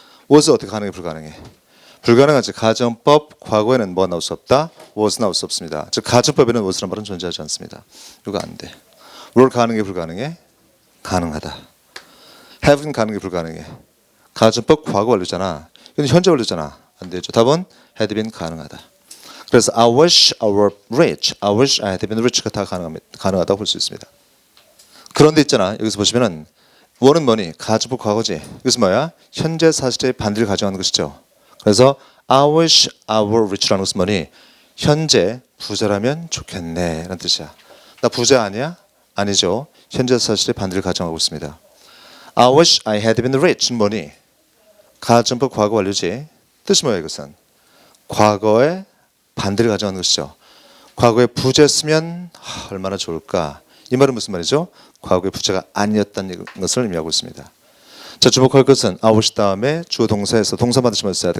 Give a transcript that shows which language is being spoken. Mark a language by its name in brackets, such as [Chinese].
[Korean] was 어떻게 가능해 불가능해? 불가능하지. 가정법 과거에는 뭐 나올 수 없다? was 나올 수 없습니다. 즉 가정법에는 was라는 말은 존재하지 않습니다. 이거 안 돼. were 가능해 불가능해? 가능하다. have는 가능해 불가능해? 가정법 과거 완료잖아. 근데 현재 완료잖아. 안 되죠. 답은 had been 가능하다. 그래서 [English] I wish I were rich. I wish I had been rich [Korean] 가 다 가능하다고 볼 수 있습니다. 그런데 있잖아. 여기서 보시면은 원은 뭐니? 가정법 과거지. 이것은 뭐야? 현재 사실의 반대를 가정하는 것이죠. 그래서 [English] I wish I were rich라는 [Korean] 것은 뭐니? 현재 부자라면 좋겠네 라는 뜻이야. 나 부자 아니야? 아니죠. 현재 사실의 반대를 가정하고 있습니다. [English] I wish I had been rich는 [Korean] 뭐니? 가정법 과거 완료지. 뜻이 뭐야 이것은? 과거의 반대를 가정하는 것이죠. 과거에 부자였으면 얼마나 좋을까? 이 말은 무슨 말이죠? 과거의 부자가 아니었다는 것을 의미하고 있습니다. 자, 주목할 것은 I wish 다음에 주어 동사에서 동사 반드시 써야 돼.